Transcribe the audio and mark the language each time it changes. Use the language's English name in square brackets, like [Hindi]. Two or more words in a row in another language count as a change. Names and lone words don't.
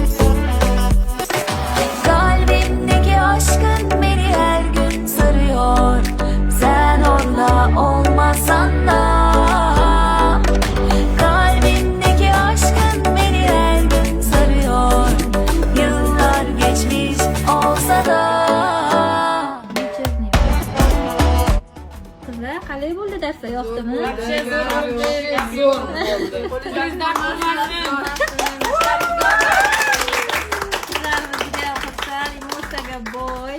[Turkish] Kalbimdeki aşkın beni her gün sarıyor. Sen orada olmasan da. Kalbimdeki aşkın beni her gün sarıyor. Yıllar geçmiş olsa da. [Uzbek] Qizlar, qalay bo'ldi darsda? Yoqdimi? Qizlarimiz juda xursand, emotsiyaga boy.